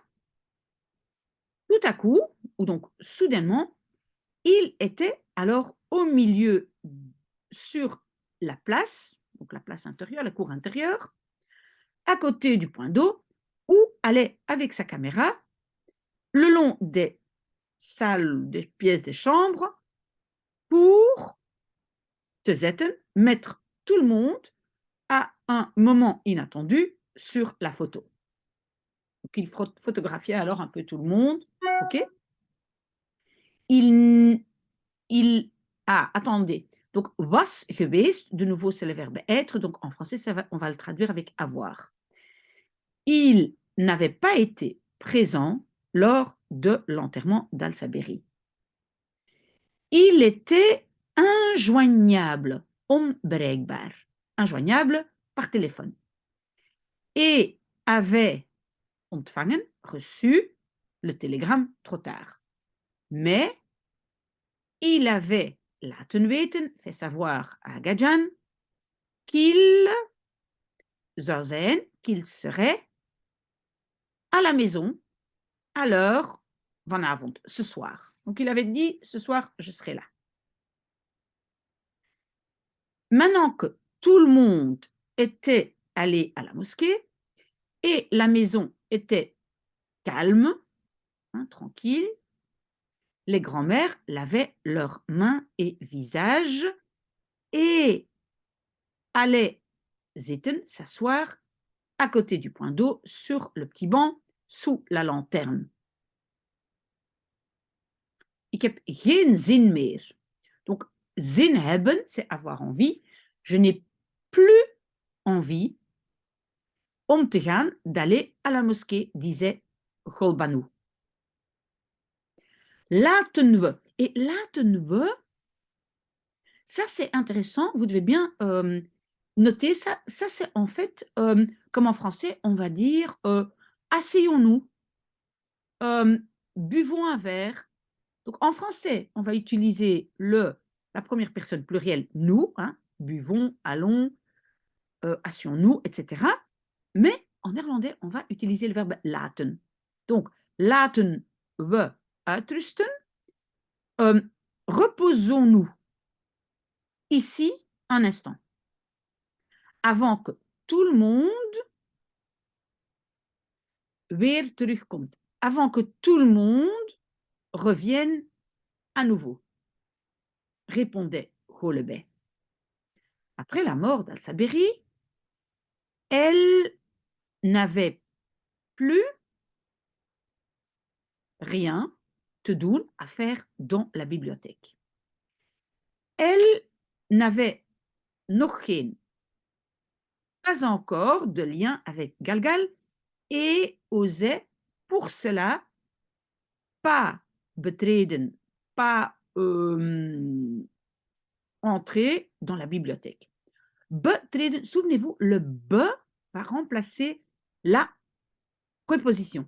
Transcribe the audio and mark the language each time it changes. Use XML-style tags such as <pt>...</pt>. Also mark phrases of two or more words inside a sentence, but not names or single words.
<fr>Tout à coup, ou donc soudainement, il était alors au milieu sur la place, donc la place intérieure, la cour intérieure, à côté du point d'eau, où allait avec sa caméra le long des salles, des pièces des chambres, pour</fr> <nl>te zetten,</nl> <fr>mettre tout le monde à un moment inattendu sur la photo. Donc il photographiait alors un peu tout le monde, ok? Il attendez. Donc</fr> <nl>was geweest,</nl> <fr>de nouveau c'est le verbe être, donc en français on va le traduire avec avoir. Il n'avait pas été présent lors de l'enterrement d'Al-Saberi. Il était injoignable, onbereikbaar, injoignable par téléphone, et avait ontvangen, reçu, le télégramme trop tard. Mais il avait</fr> <nl>laten weten,</nl> <fr>fait savoir à Gadjan, qu'il</fr> <nl>zou zijn,</nl> <fr>qu'il serait à la maison à l'heure vanavond, ce soir. Donc il avait dit, ce soir, je serai là. Maintenant que tout le monde était allé à la mosquée et la maison était calme, tranquille, Les grands-mères lavaient leurs mains et visages et allaient zitten, s'asseoir, à côté du point d'eau, sur le petit banc, sous la lanterne.</fr> <nl>Ik heb geen zin meer. Donc, zin hebben,</nl> <fr>c'est avoir envie. Je n'ai plus envie</fr> <nl>om te gaan,</nl> <fr>d'aller à la mosquée, disait Golbanu.</fr> <nl>Laten we. Et laten we,</nl> <fr>ça c'est intéressant, vous devez bien noter ça. Ça c'est en fait, comme en français, on va dire asseyons-nous, buvons un verre. Donc en français, on va utiliser la première personne plurielle nous, hein, buvons, allons, assions-nous, etc. Mais en néerlandais, on va utiliser le verbe laten.</fr> <nl>Donc, laten we uitrusten.</nl> <fr>Reposons-nous ici un instant, avant que tout le monde</fr> <nl>weer terugkomt,</nl> <fr>avant que tout le monde revienne à nouveau, répondait Golebey. Après la mort d'Al-Saberi, elle n'avait plus rien</fr> <nl>te doen</nl> <fr>à faire dans la bibliothèque. Elle n'avait</fr> <nl>nog geen,</nl> <fr>pas encore de lien avec Galgal et osait pour cela pas betreden, pas entrer dans la bibliothèque. Betreden, souvenez-vous, le be va remplacer la préposition.</fr>